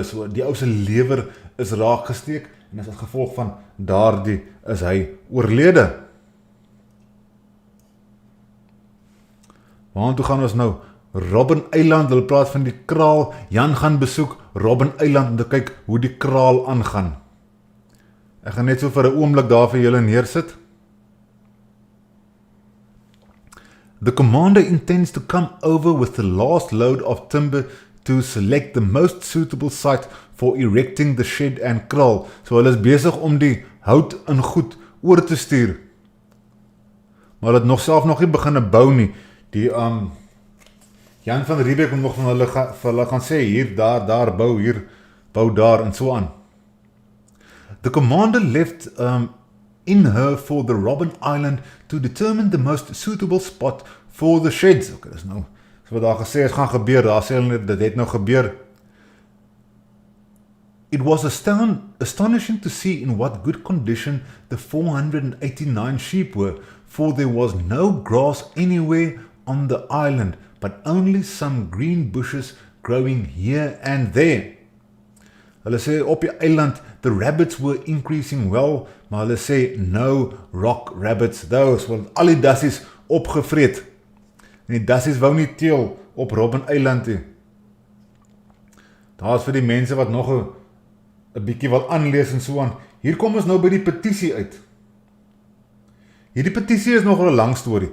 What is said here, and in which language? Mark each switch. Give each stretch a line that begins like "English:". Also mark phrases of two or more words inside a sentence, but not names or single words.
Afrikaans: So die ou se lewer is raak gesteek en as gevolg van daardie is hy oorlede. Waartoe gaan ons nou? Robben Eiland, hulle praat van die kraal. Jan gaan besoek Robben Eiland om te kyk hoe die kraal aangaan. Ek gaan net so vir 'n oomblik daar vir julle neersit.
English: The commander intends to come over with the last load of timber to select the most suitable site for erecting the shed and kraal.
Afrikaans: So hulle is besig om die hout en goed oor te stuur. Maar hulle het nog self nog nie begin bou nie. Die Jan van Riebeeck moet nog van hulle gaan sê, hier, daar, bou, hier, bou daar, en so aan.
English: The commander left in her for the Robben Island to determine the most suitable spot for the sheds.
Afrikaans: Okay, dis nou, so wat daar gesê is gaan gebeur, daar sê hulle net, dit het nou gebeur.
English: It was astonishing to see in what good condition the 489 sheep were, for there was no grass anywhere on the island, but only some green bushes growing here and there.
Afrikaans: Hulle sê op die eiland,
English: the rabbits were increasing well,
Afrikaans: maar hulle sê
English: no rock rabbits those,
Afrikaans: want al die dassies opgevreet. En die dassies wou nie teel op Robben Eiland nie. Daar is vir die mense wat nog 'n bietjie wil aanlees en so aan. Hier kom ons nou by die petisie uit. Hierdie petisie is nog 'n lang storie.